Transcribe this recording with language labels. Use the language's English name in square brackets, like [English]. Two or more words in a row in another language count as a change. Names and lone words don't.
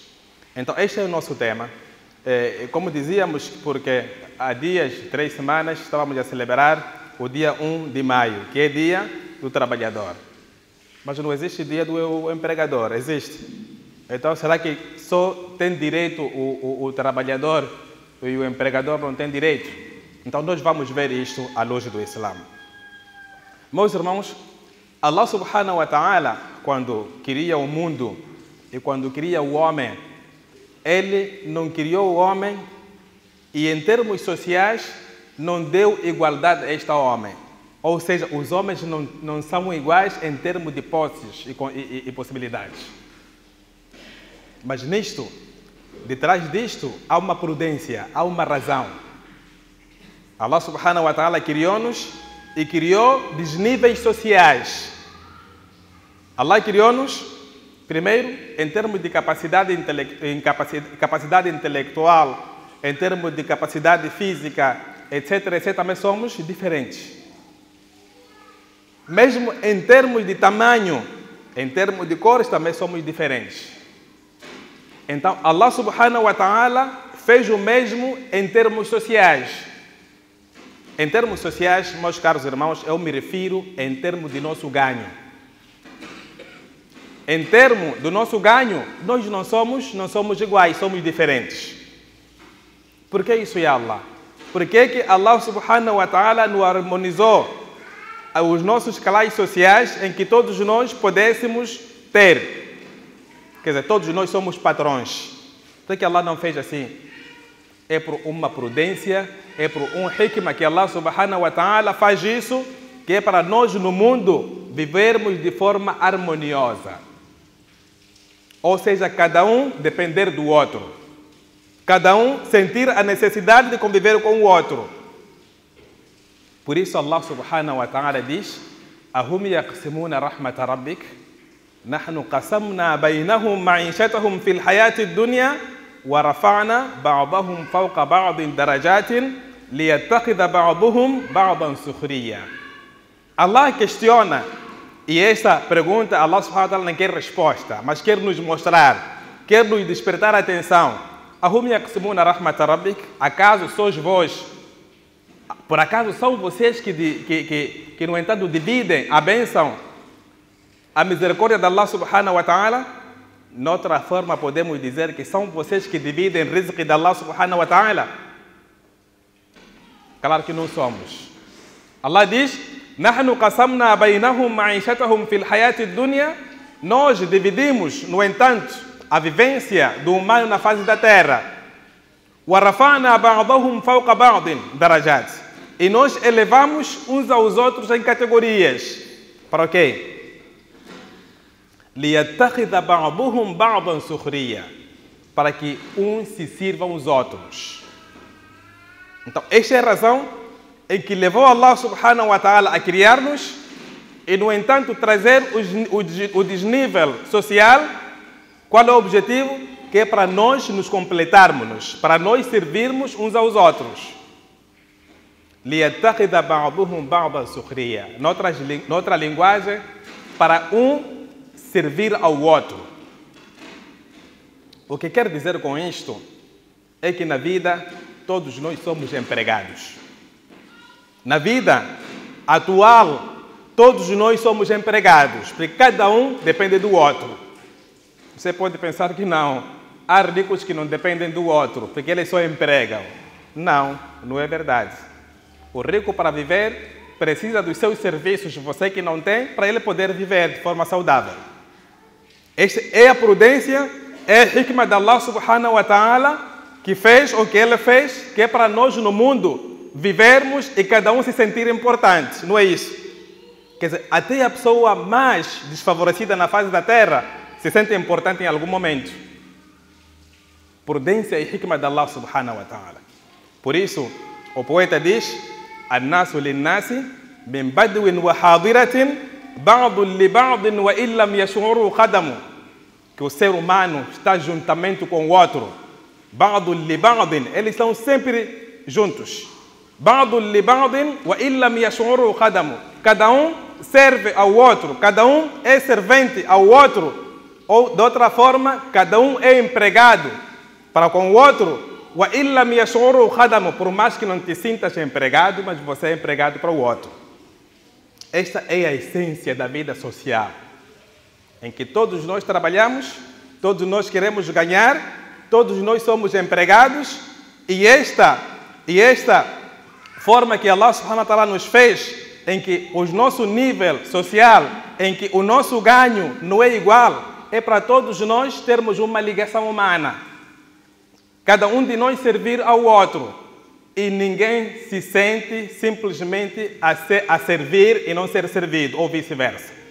[Portuguese] Então, este é o nosso tema. Como dizíamos, porque há 3 semanas, estávamos a celebrar o dia 1 de maio, que é dia do trabalhador. Mas não existe dia do empregador, existe. Então, será que só tem direito o trabalhador e o empregador não tem direito? Então, nós vamos ver isto à luz do Islã. Meus irmãos, [Arabic] الله سبحانه وتعالى, [Portuguese] quando cria o mundo e quando cria o homem, Ele não criou o homem e, em termos sociais, não deu igualdade a este homem. Ou seja, os homens não são iguais em termos de posses e possibilidades. Mas nisto, detrás disto, há uma prudência, há uma razão. [Arabic] الله سبحانه وتعالى [Portuguese] criou-nos e criou desníveis sociais. Allah criou-nos primeiro, em termos de capacidade intelectual, em termos de capacidade física, etc., também somos diferentes. Mesmo em termos de tamanho, em termos de cores, também somos diferentes. Então, [Arabic] الله سبحانه وتعالى [Portuguese] fez o mesmo em termos sociais. Em termos sociais, meus caros irmãos, eu me refiro em termos de nosso ganho. Em termos do nosso ganho, nós não somos iguais, somos diferentes. Por que isso é Allah? Por que [Arabic] الله سبحانه وتعالى [Portuguese] nos harmonizou os nossos canais sociais em que todos nós pudéssemos ter? Quer dizer, todos nós somos patrões. Por que Allah não fez assim? É por uma prudência, é por um hikmah que [Arabic] الله سبحانه وتعالى [Portuguese] faz isso, que é para nós no mundo vivermos de forma harmoniosa. Ou seja, cada um depender do outro. Cada um sentir a necessidade de conviver com o outro. Por isso [Arabic] الله سبحانه وتعالى diz: أهم يقسمون رحمة ربك نحن قسمنا بينهم معيشتهم في الحياة الدنيا ورفعنا بعضهم فوق بعض درجات ليتخذ بعضهم بعضا سخريا. [Portuguese] Allah questiona. E esta pergunta, [Arabic] الله سبحانه وتعالى [Portuguese] não quer resposta, mas quer nos mostrar, quer nos despertar a atenção. [Arabic] أهم يقسمون رحمة ربك, [Portuguese] acaso sois vós, por acaso são vocês que no entanto, dividem a bênção a misericórdia de [Arabic] الله سبحانه وتعالى, [Portuguese] noutra forma podemos dizer que são vocês que dividem o rizq de [Arabic] الله سبحانه وتعالى? [Portuguese] Claro que não somos. Allah diz, [Arabic] نحن قسمنا بينهم معيشتهم في الحياة الدنيا. [Portuguese] Nós dividimos, no entanto, a vivência do humano na face da terra. [Arabic] وَرَفَعْنَا بَعْضَهُمْ فَوْقَ بَعْضٍ دَرَجَاتٍ. [Portuguese] E nós elevamos uns aos outros em categorias. Para o quê? [Arabic] لِيَتَّخِذَ بَعْضُهُمْ بَعْضًا سُخْرِيًّا. [Portuguese] Para que uns se sirvam os outros. Então, esta é a razão em que levou [Arabic] الله سبحانه وتعالى [Portuguese] a criar-nos e, no entanto, trazer o desnível social. Qual é o objetivo? Que é para nós nos completarmos, para nós servirmos uns aos outros. [Arabic] لِيَتَّخِذَ بَعْضُهُمْ بَعْضًا سُخْرِيًّا. [Portuguese] Noutra linguagem, para um servir ao outro. O que quero dizer com isto é que na vida todos nós somos empregados. Na vida atual, todos nós somos empregados, porque cada um depende do outro. Você pode pensar que não. Há ricos que não dependem do outro, porque eles só empregam. Não, não é verdade. O rico, para viver, precisa dos seus serviços, você que não tem, para ele poder viver de forma saudável. Esta é a prudência, é a hikmah de [Arabic] الله سبحانه وتعالى, [Portuguese] que fez o que ele fez, que é para nós no mundo vivermos e cada um se sentir importante. Não é isso? Quer dizer, até a pessoa mais desfavorecida na face da terra se sente importante em algum momento. Prudência e hikmah de [Arabic] الله سبحانه وتعالى. [Portuguese] Por isso, o poeta diz: [Arabic] الناس للناس من بدو وحاضرة بعض لبعض وإن لم يشعروا خدم. [Portuguese] Que o ser humano está juntamente com o outro. [Arabic] بعض لبعض, [Portuguese] eles estão sempre juntos. [Arabic] بعض لبعض وإن لم يشعروا خدم. [Portuguese] Cada um serve ao outro, cada um é servente ao outro. Ou, de outra forma, cada um é empregado para com o outro. [Arabic] وإن لم يشعروا خدم. [Portuguese] Por mais que não te sintas empregado, mas você é empregado para o outro. Esta é a essência da vida social, em que todos nós trabalhamos, todos nós queremos ganhar, todos nós somos empregados, e esta forma que [Arabic] الله سبحانه وتعالى [Portuguese] nos fez, em que o nosso nível social, em que o nosso ganho não é igual, é para todos nós termos uma ligação humana. Cada um de nós servir ao outro. E ninguém se sente simplesmente a servir e não ser servido, ou vice-versa.